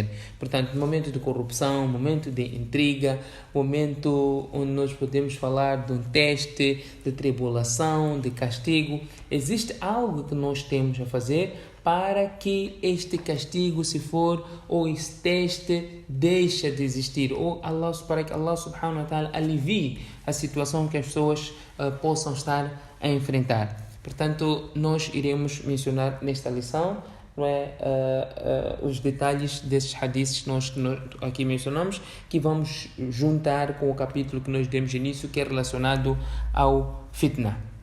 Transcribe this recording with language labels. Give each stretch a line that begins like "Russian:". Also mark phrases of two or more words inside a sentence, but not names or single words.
Portuguese: Portanto, momento de corrupção, momento de intriga, momento onde nós podemos falar de um teste, de tribulação, de castigo, existe algo que nós temos a fazer para que este castigo, se for, ou este teste deixe de existir, ou para que Allah
Arabic: سبحانه وتعالى
Portuguese: alivie a situação que as pessoas possam estar a enfrentar. Portanto, nós iremos mencionar nesta lição, os detalhes desses hadiths que nós aqui mencionamos, que vamos juntar com o capítulo que nós demos início, que é relacionado ao fitna.